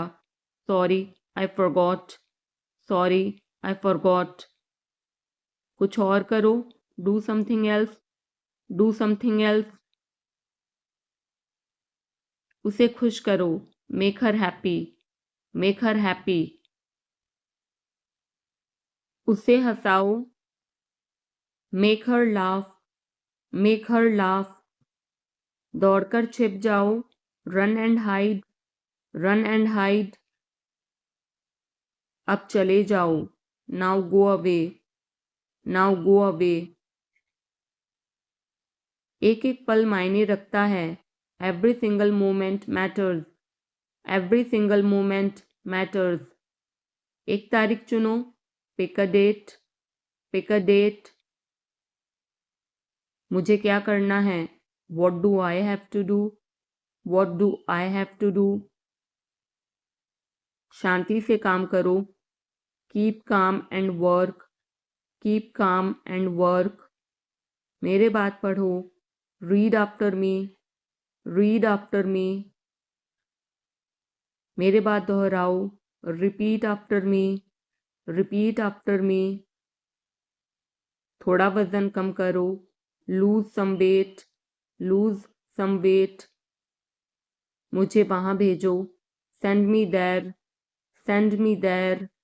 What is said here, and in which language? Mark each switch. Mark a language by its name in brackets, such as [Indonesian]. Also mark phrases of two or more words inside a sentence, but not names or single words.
[English] Sorry, I forgot. Sorry, I forgot. [Hindi] कुछ और करो. [English] Do something else. Do something else. [Hindi] उसे खुश करो. [English] Make her happy. Make her happy. [Hindi] उसे हंसाओ. [English] Make her laugh. Make her laugh, [Hindi] दौड़कर छिप जाओ, [English] Run and hide, run and hide, [Hindi] अब चले जाओ, [English] Now go away, now go away, [Hindi] एक एक पल मायने रखता है, [English] Every single moment matters, Every single moment matters, [Hindi] एक तारीख चुनो, [English] Pick a date, Pick a date, [Hindi] मुझे क्या करना है, [English] What do I have to do, What do I have to do, [Hindi] शांति से काम करो, [English] Keep calm and work, Keep calm and work, [Hindi] मेरे बात पढ़ो, [English] Read after me, Read after me, [Hindi] मेरे बात दोहराओ, [English] Repeat after me, Repeat after me, [Hindi] थोड़ा वजन कम करो, [English] Lose some weight, Lose some weight, [Hindi] मुझे वहां भेजो, [English] Send me there, Send me there,